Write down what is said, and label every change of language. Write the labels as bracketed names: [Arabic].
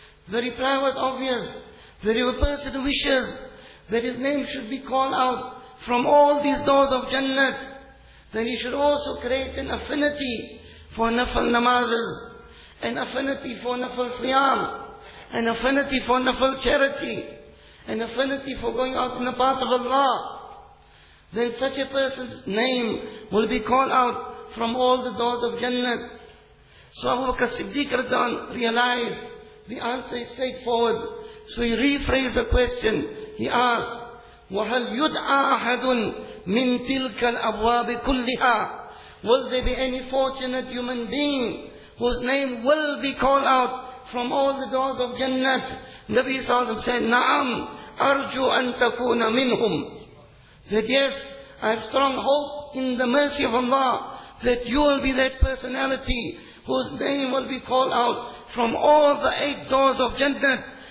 [English] The reply was obvious. That if a person wishes that his name should be called out from all these doors of Jannat, then he should also create an affinity for nafal namazes, an affinity for nafal siyam, an affinity for nafal charity, an affinity for going out in the path of Allah. Then such a person's name will be called out from all the doors of Jannat. So Abu Bakr Siddiq realized the answer is straightforward. So he rephrased the question. He asked, [Arabic] وَهَلْ يُدْعَى أَحَدٌ مِنْ تِلْكَ الْأَبْوَابِ كُلِّهَا. [English] Will there be any fortunate human being whose name will be called out from all the doors of Jannat? Nabi Sallam said, [Arabic] Naam, arju an takuna minhum. [English] That yes, I have strong hope in the mercy of Allah that you will be that personality whose name will be called out from all the 8 doors of Jannat.